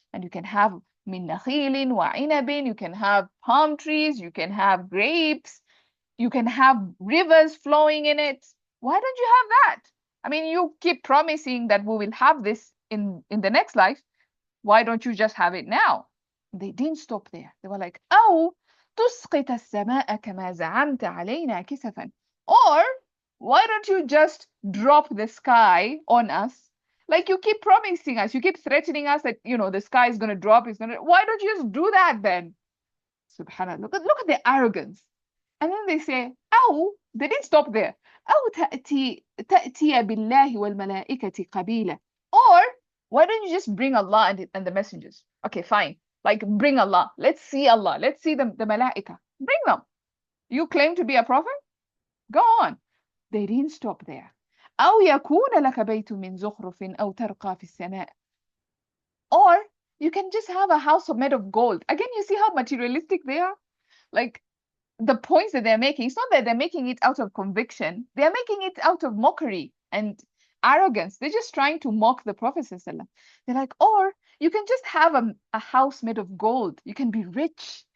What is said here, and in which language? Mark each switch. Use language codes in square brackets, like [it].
[en] And you can have [ar] min nakhilin wa inabin, [en] you can have palm trees, you can have grapes, you can have rivers flowing in it. Why don't you have that? I mean, you keep promising that we will have this in the next life. Why don't you just have it now? They didn't stop there. [ar] They were like, أو تسقط السماء كما زعمت علينا كسفا. [en] Or why don't you just drop the sky on us? Like you keep promising us, you keep threatening us that, you know, the sky is going to drop. Why don't you just do that then? Subhanallah. Look at the arrogance. And then they say, أو, they didn't stop there. [ar] أو تأتي بالله والملائكة قبيلة. [en] Or why don't you just bring Allah and the messengers? Okay, fine. Like bring Allah. Let's see Allah. Let's see the malaika. Bring them. You claim to be a prophet? Go on. They didn't stop there. [ar] أو يكون لك بيت من زخرف أو ترقى في السماء. [en] Or you can just have a house made of gold. Again, you see how materialistic they are? Like the points that they're making, it's not that they're making it out of conviction, they're making it out of mockery and arrogance. They're just trying to mock the Prophet. They're like, or you can just have a house made of gold. You can be rich.